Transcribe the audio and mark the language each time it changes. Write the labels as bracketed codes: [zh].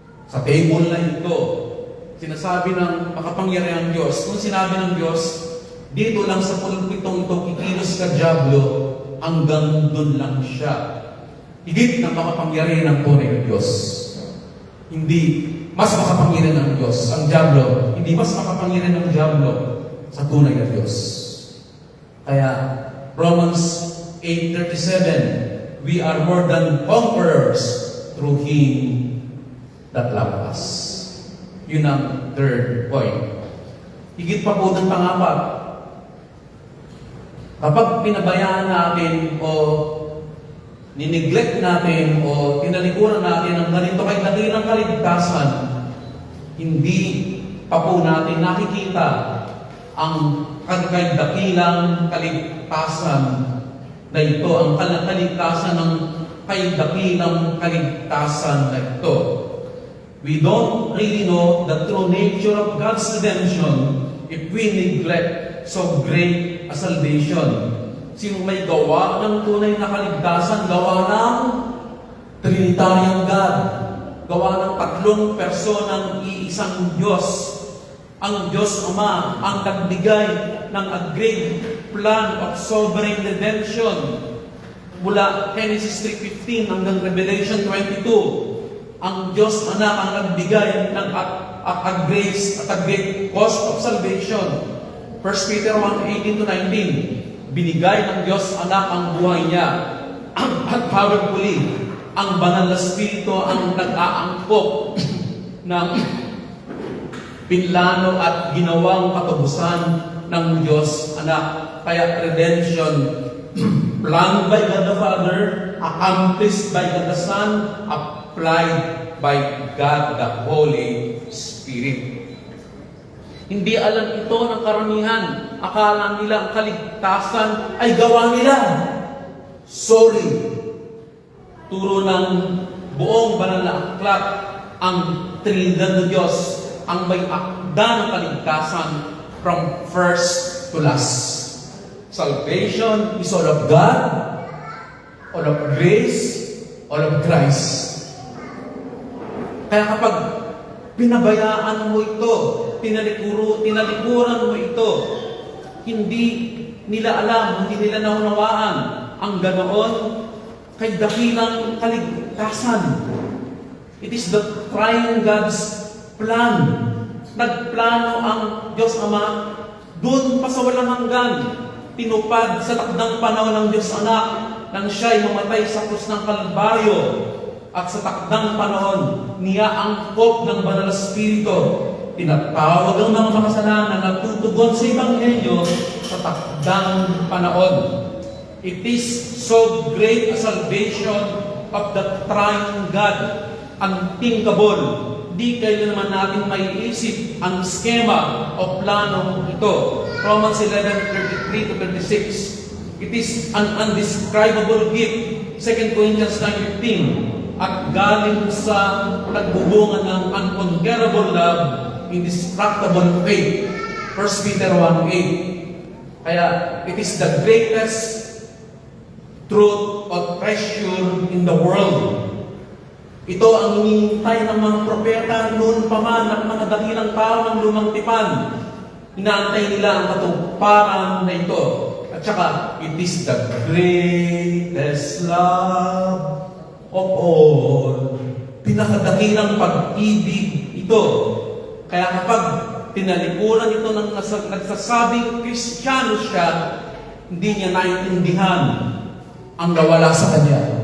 [tl] Sa table na ito, sinasabi ng makapangyarihang Diyos, kung sinabi ng Diyos, dito lang sa pulpitong ito, kikilos ka dyablo, hanggang dun lang siya. Higit ng makapangyarihan ng tunay ng Diyos. Hindi mas makapangyarihan ng Diyos ang dyablo. Hindi mas makapangyarihan ng dyablo sa tunay na Diyos. [en] Kaya, Romans 8:37, we are more than conquerors through Him that loved us. [tl] Yun ang third point. Higit pa po ng pangapat. Kapag pinabayaan natin o nineglect natin o tinalikuran natin ang ganito kay dakilang kaligtasan, hindi pa po natin nakikita ang kay dakilang kaligtasan na ito, ang kaligtasan ng kay dakilang kaligtasan na ito. [en] We don't really know the true nature of God's redemption if we neglect so great a salvation. [tl] Sino may gawa ng tunay na kaligtasan? Gawa ng [en] Trinitarian God. [tl] Gawa ng tatlong personang iisang Diyos. Ang Diyos Ama ang nagbigay ng [en] a great plan of sovereign redemption. [tl] Mula Genesis 3:15 hanggang Revelation 22. Ang Diyos Anak ang nagbigay ng [en] a grace at a great cost of salvation. 1 Peter 1:18-19. [tl] Binigay ng Diyos Anak ang buhay niya. At powerfully, ang banal na Espiritu ang nag-aangkop ng pinlano at ginawang katubusan ng Diyos Anak. [en] Kaya redemption, planned by God the Father, accomplished by God the Son, applied by God the Holy Spirit. [tl] Hindi alam ito ng karamihan. Akala nila ang kaligtasan ay gawa nila. Sorry. Turo ng buong banal na aklat ang Trinidad ng Diyos ang may akda ng kaligtasan [en] from first to last. Salvation is all of God, all of grace, all of Christ. [tl] Kaya kapag pinabayaan mo ito, tinalikuran mo ito, hindi nila alam, hindi nila naunawaan ang ganoon kay dakilang kaligtasan. [en] It is the triune God's plan. [tl] Nagplano ang Diyos Ama doon pa sa walang hanggan. Tinupad sa takdang panahon ng Diyos Anak nang siya'y mamatay sa krus ng Kalbaryo. At sa takdang panahon, niya angkop ng Banal na Espiritu. Tinatawag ang mga makasalanan na tutugon sa Ebanghelyo sa takdang panahon. [en] It is so great a salvation of the triune God, unthinkable. [tl] Di kailan naman natin maiisip ang skema o plano ito. [en] Romans 11:33-36. It is an undescribable gift. [tl] 2 Corinthians 9:15. At galing sa nagbubunga ng [en] unconquerable love, indestructible faith. 1 Peter 1:8. Kaya it is the greatest truth or treasure in the world. [tl] Ito ang hinihintay ng mga propeta noon pa man at mga dakilang tao ng lumang tipan. Inaantay nila ang katuparan na ito. At saka, [en] it is the greatest love of all. [tl] Pinakadakilang pag-ibig ito. Kaya kapag tinalikuran ito ng nagsasabing Kristiyano siya, hindi niya naiintindihan ang nawala sa kanya.